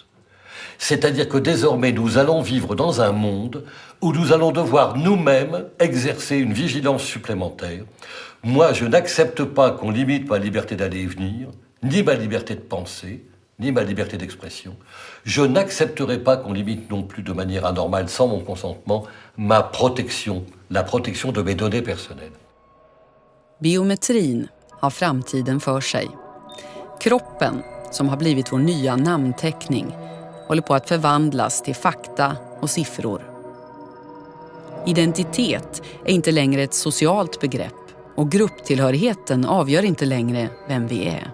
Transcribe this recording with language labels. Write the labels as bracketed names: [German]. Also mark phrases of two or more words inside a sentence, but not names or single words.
[French] C'est-à-dire que désormais, nous allons vivre dans un monde où nous allons devoir nous-mêmes exercer une vigilance supplémentaire. Moi, je n'accepte pas qu'on limite ma liberté d'aller et venir, ni ma liberté de penser, ni ma liberté d'expression. Je n'accepterai pas qu'on limite non plus de manière anormale, sans mon consentement, ma protection, la protection de mes données personnelles. [Swedish] Biometrin har framtiden för sig. Kroppen, som har blivit vår nya namnteckning, håller på att förvandlas till fakta och siffror. Identitet är inte längre ett socialt begrepp och grupptillhörigheten avgör inte längre vem vi är.